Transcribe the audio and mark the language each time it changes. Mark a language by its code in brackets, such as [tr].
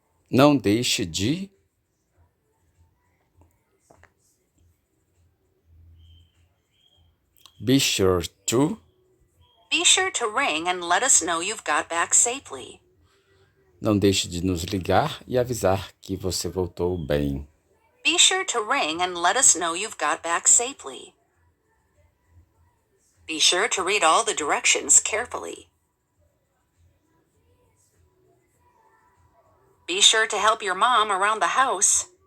[pt] Não deixe de. [en] Be sure to. Be sure to ring and let us know you've got back safely. [pt] Não deixe de nos ligar e avisar que você voltou bem. [en] Be sure to ring and let us know you've got back safely. Be sure to read all the directions carefully. Be sure to help your mom around the house.